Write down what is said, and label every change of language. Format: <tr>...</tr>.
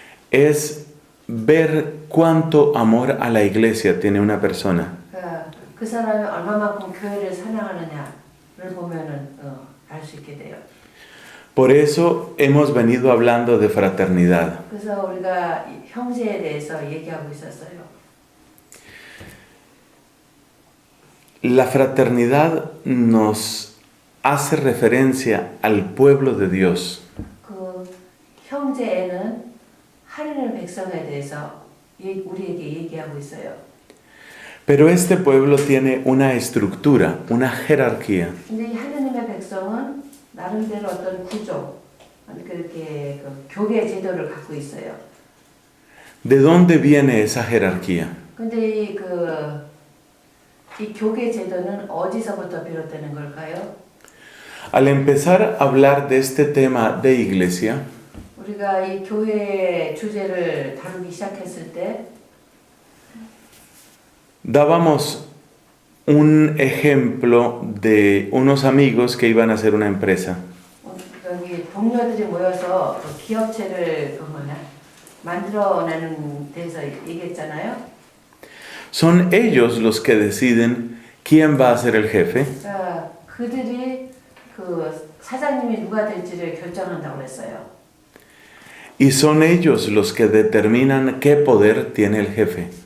<es>es ver cuánto amor a la iglesia tiene una persona.</es> <ko>그 사람이 얼마만큼 교회를 사랑하느냐를 보면은 알 수 있게 돼요.</ko> <es>Por eso hemos venido hablando de fraternidad.</es> <ko>그래서 우리가 형제에 대해서 얘기하고 있었어요.</ko> <es>La fraternidad nos hace referencia al pueblo de Dios.</es> <ko>그 형제에는 하나님의 백성에 대해서 우리에게 얘기하고 있어요.</ko> <es>Pero este pueblo tiene una estructura, una jerarquía.</es> <ko>근데 이 하나님의 백성은 나름대로 어떤 구조, 그렇게 교계 제도를 갖고 있어요.</ko> <es>¿De dónde viene esa jerarquía?</es> <ko>근데 이 교계 제도는 어디서부터 비롯되는 걸까요?</ko> <es>Al empezar a hablar de este tema de iglesia,</es> <ko>우리가 이 교회 주제를 다루기 시작했을 때</ko> <es>dábamos un ejemplo de unos amigos que iban a hacer una empresa.</es> <ko>여기 동료들이 모여서 기업체를 만들어내는 데서 얘기했잖아요.</ko> <es>Son ellos los que deciden quién va a ser el jefe.</es> <ko>그들이 사장님이 누가 될지를 결정한다고 했어요.</ko> <es>Y son ellos los que determinan qué poder tiene el jefe.</es>